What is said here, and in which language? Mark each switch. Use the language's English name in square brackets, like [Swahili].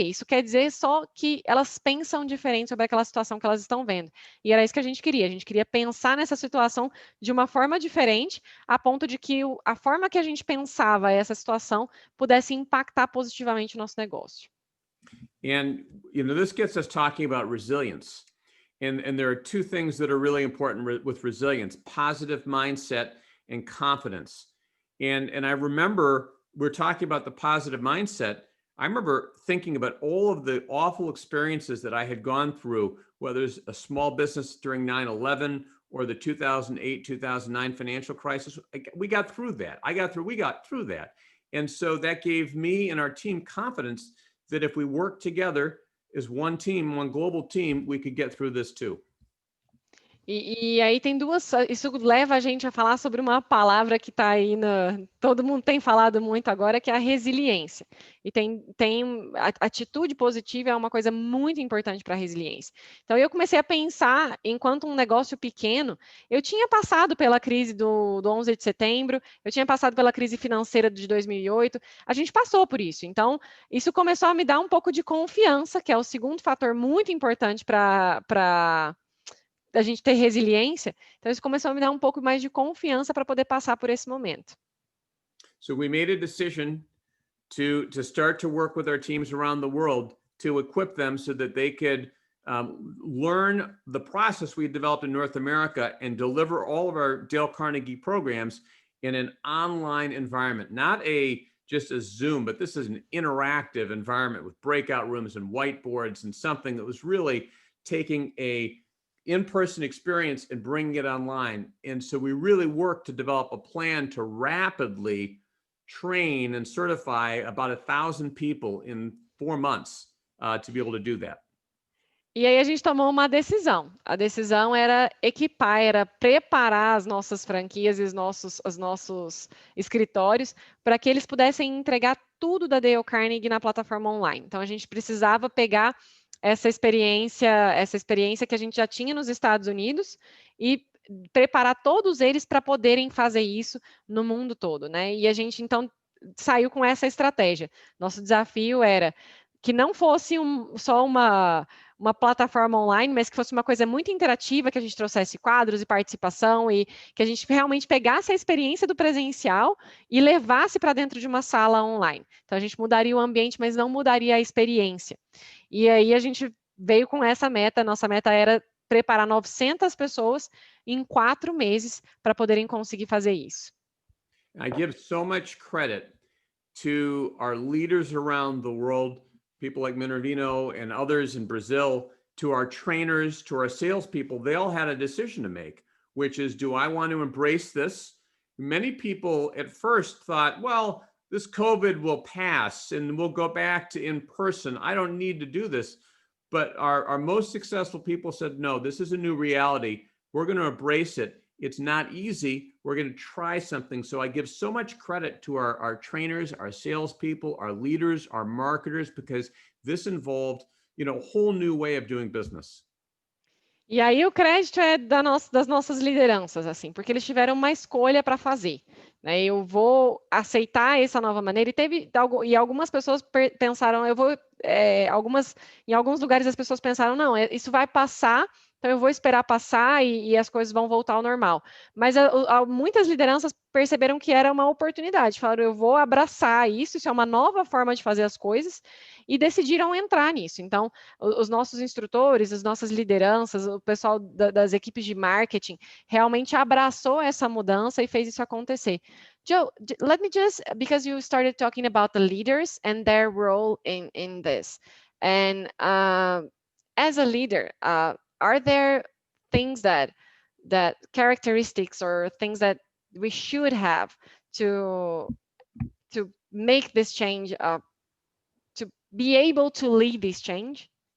[Portuguese] Isso quer dizer só que elas pensam diferente sobre aquela situação que elas estão vendo. E era isso que a gente queria. A gente queria pensar nessa situação de uma forma diferente, a ponto de que a forma que a gente pensava essa situação pudesse impactar positivamente o nosso negócio. [English] And this gets us talking about resilience. And there are two things that are really important with resilience: positive mindset and confidence. And I remember we're talking about the positive mindset. I remember thinking about all of the awful experiences that I had gone through, whether it's a small business during 9/11 or the 2008, 2009 financial crisis. We got through that. We got through that. And so that gave me and our team confidence that if we work together as one team, one global team, we could get through this too. [Portuguese] E aí tem duas, isso leva a gente a falar sobre uma palavra que está aí, todo mundo tem falado muito agora, que é a resiliência. E a atitude positiva é uma coisa muito importante para a resiliência. Então eu comecei a pensar, enquanto um negócio pequeno, eu tinha passado pela crise do 11 de setembro, eu tinha passado pela crise financeira de 2008, a gente passou por isso. Então isso começou a me dar um pouco de confiança, que é o segundo fator muito importante para da gente ter resiliência. Então, isso começou a me dar um pouco mais de confiança para poder passar por esse momento. [English] So we made a decision to start to work with our teams around the world to equip them so that they could learn the process we developed in North America and deliver all of our Dale Carnegie programs in an online environment, not just a Zoom, but this is an interactive environment with breakout rooms and whiteboards and something that was really taking a in-person experience and bringing it online. And so we really worked to develop a plan to rapidly train and certify about 1,000 people in 4 months to be able to do that. [Portuguese] E aí a gente tomou uma decisão. A decisão era equipar, era preparar as nossas franquias e os nossos escritórios para que eles pudessem entregar tudo da Dale Carnegie na plataforma online. Então a gente precisava pegar essa experiência que a gente já tinha nos Estados Unidos e preparar todos eles para poderem fazer isso no mundo todo, né? E a gente então saiu com essa estratégia. Nosso desafio era que não fosse só uma plataforma online, mas que fosse uma coisa muito interativa, que a gente trouxesse quadros e participação e que a gente realmente pegasse a experiência do presencial e levasse para dentro de uma sala online. Então, a gente mudaria o ambiente, mas não mudaria a experiência. E aí a gente veio com essa meta, nossa meta era preparar 900 pessoas em 4 meses para poderem conseguir fazer isso. [English] I give so much credit to our leaders around the world, people like Minervino and others in Brazil, to our trainers, to our salespeople. They all had a decision to make, which is, do I want to embrace this? Many people at first thought, well, this COVID will pass and we'll go back to in person. I don't need to do this. But our most successful people said, no, this is a new reality. We're going to embrace it. It's not easy. We're going to try something. So I give so much credit to our trainers, our salespeople, our leaders, our marketers, because this involved, a whole new way of doing business. [Portuguese] E aí o crédito é das nossas lideranças, assim, porque eles tiveram uma escolha para fazer. Né? Eu vou aceitar essa nova maneira. E algumas pessoas pensaram, em alguns lugares as pessoas pensaram, não, isso vai passar. Então, eu vou esperar passar e as coisas vão voltar ao normal. Mas muitas lideranças perceberam que era uma oportunidade. Falaram, eu vou abraçar isso é uma nova forma de fazer as coisas, e decidiram entrar nisso. Então, os nossos instrutores, as nossas lideranças, o pessoal das equipes de marketing, realmente abraçou essa mudança e fez isso acontecer. [English] Joe, let me just, because you started talking about the leaders and their role in this. And as a leader, are there things that characteristics or things that we should have to make this change, to be able to lead this change?